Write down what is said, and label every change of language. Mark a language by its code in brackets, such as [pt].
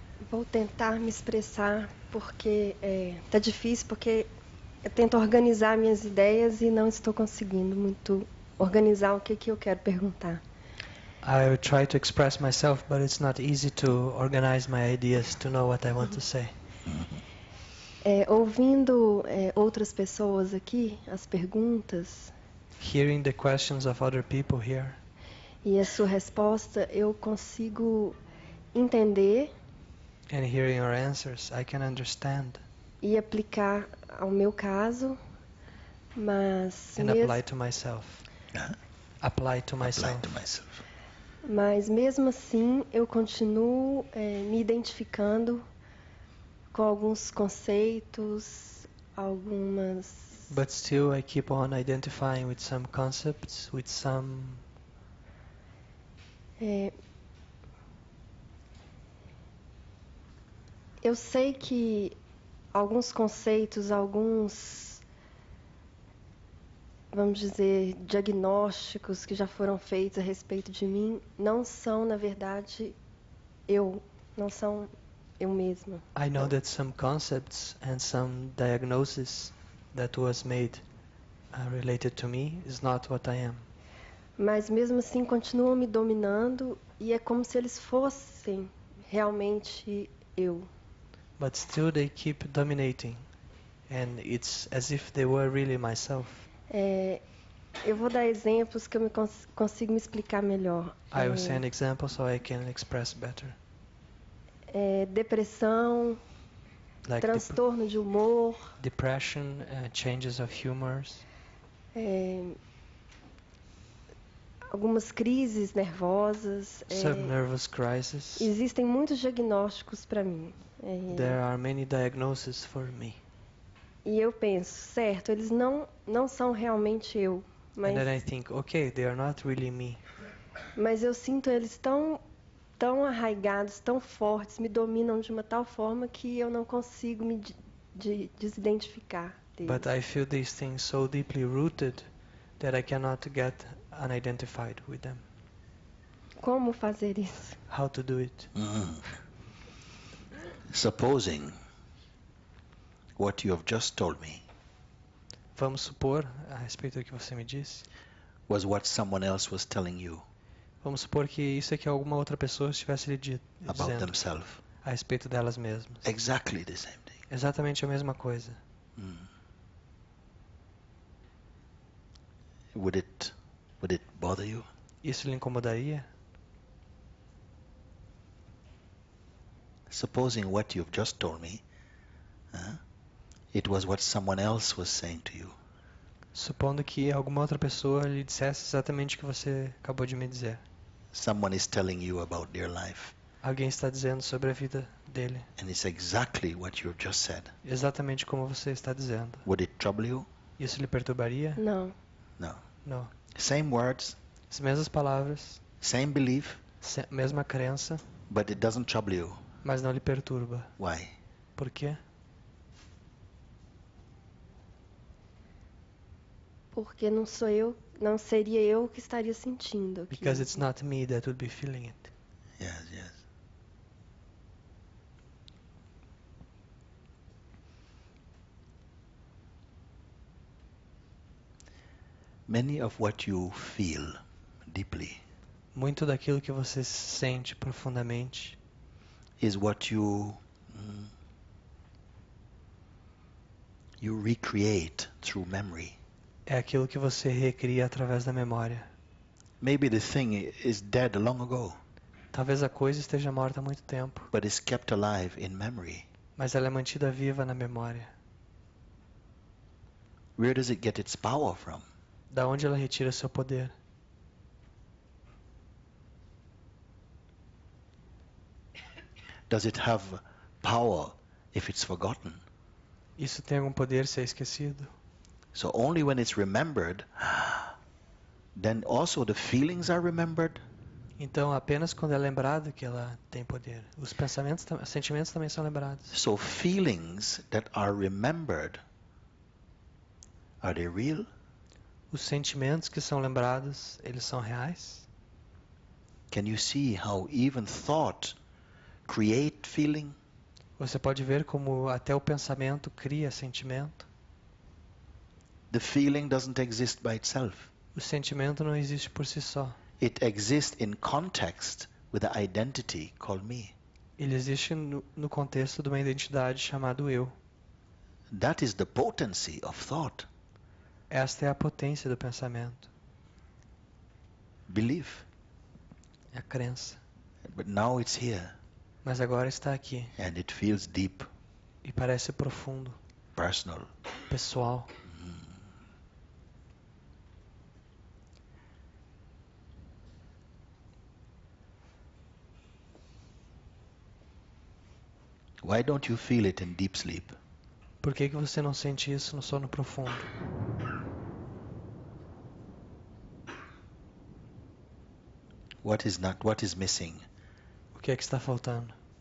[pt] Vou tentar me expressar porque tá difícil, porque eu tento organizar minhas ideias e não estou conseguindo muito organizar o que eu quero perguntar. [en] I will try to express myself, but it's not easy to organize my ideas to know what I want to say. [pt] Ouvindo outras pessoas aqui, as perguntas, [en] Hearing the questions of other people here, [pt] e a sua resposta, eu consigo entender [en] and hearing your answers, I can understand [pt] e aplicar ao meu caso, mas [en] and apply to myself. Apply to myself. [pt] Mas mesmo assim, eu continuo me identificando com alguns conceitos, algumas... [en] But still I keep on identifying with some concepts, with some... [pt] Eu sei que alguns conceitos, alguns, vamos dizer, diagnósticos que já foram feitos a respeito de mim, não são, na verdade, não são eu mesma. [en] I know that some concepts and some diagnosis that was made related to me is not what I am. [pt] Mas mesmo assim continuam me dominando e é como se eles fossem realmente eu. [en] But still they keep dominating, and it's as if they were really myself. [pt] Eu vou dar exemplos que eu consigo me explicar melhor. [en] I will send examples so I can express better. [pt] Depressão, [en] Like [pt] transtorno de humor, [en] depression, changes of humors, [pt] algumas crises nervosas. [en] some nervous crisis. [pt] Existem muitos diagnósticos para mim. [en] There are many diagnoses for me. [pt] E eu penso, certo, eles não são realmente eu. [en] And then I think, okay, they are not really me. [pt] Mas eu sinto eles tão arraigados, tão fortes, me dominam de uma tal forma que eu não consigo me desidentificar deles. [en] But I feel these things so deeply rooted that I cannot get unidentified with them. [pt] Como fazer isso? [en] How to do it? Supposing what you have just told me [pt] Vamos supor, a respeito do que você me disse, [en] was what someone else was telling you [pt] vamos supor que isso é que alguma outra pessoa estivesse lhe [en] about [pt] dizendo [en] themselves. [pt] a respeito delas mesmas. [en] Exactly the same thing. [pt] Exatamente a mesma coisa. [en] Would it bother you? [pt] Isso lhe incomodaria? [en] Supposing what you've just told me, it was what someone else was saying to you. [pt] Supondo que alguma outra pessoa lhe dissesse exatamente o que você acabou de me dizer. [en] Someone is telling you about their life, [pt] Alguém está dizendo sobre a vida dele. [en] and it's exactly what you've just said. [pt] Exatamente como você está dizendo. [en] Would it trouble you? [pt] Isso lhe perturbaria? Não. [en] No. [pt] Não. [en] Same words, [pt] As mesmas palavras, [en] same belief, [pt] mesma crença, [en] but it doesn't trouble you. [pt] mas não lhe perturba. [en] Why? [pt] Por quê? Porque não seria eu que estaria sentindo aquilo. [en] Because it's not me that would be feeling it. Yes. Many of what you feel deeply [pt] Muito daquilo que você sente profundamente [en] is what you recreate through memory. [pt] é aquilo que você recria através da memória. [en] Maybe the thing is dead long ago, [pt] Talvez a coisa esteja morta há muito tempo, [en] but it's kept alive in memory. [pt] mas ela é mantida viva na memória. [en] Where does it get its power from? [pt] Da onde ela retira seu poder? [en] Does it have power if it's forgotten? [pt] Isso tem algum poder se é esquecido? [en] So only when it's remembered, then also the feelings are remembered. [pt] Então, apenas quando é lembrado que ela tem poder. Os sentimentos também são lembrados. [en] So feelings that are remembered, are they real? [pt] Os sentimentos que são lembrados, eles são reais? [en] Can you see how even thought create feeling? [pt] Você pode ver como até o pensamento cria sentimento. [en] The feeling doesn't exist by itself. [pt] O sentimento não existe por si só. [en] It exists in context with the identity called me. [pt] Ele existe no contexto de uma identidade chamada eu. [en] That is the potency of thought. [pt] Esta é a potência do pensamento. [en] Belief. [pt] É a crença. [en] But now it's here. [pt] Mas agora está aqui. [en] And it feels deep, [pt] E parece profundo, [en] personal. [pt] pessoal. [en] Why don't you feel it in deep sleep? [pt] Por que você não sente isso no sono profundo? [en] What is missing? [pt] O que é que está faltando?